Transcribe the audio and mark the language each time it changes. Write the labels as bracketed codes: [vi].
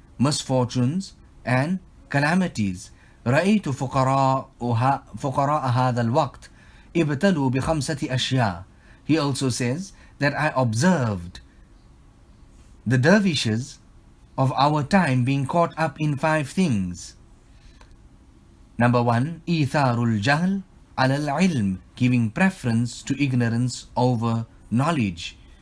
[en] Misfortunes and calamities. [ar] رأيت فقراء هذا الوقت ابتلوا بخمسة أشياء. [en] He also says that I observed the dervishes of our time being caught up in 5 things. Number 1, [ar] إيثار الجهل على العلم, [en] giving preference to ignorance over knowledge.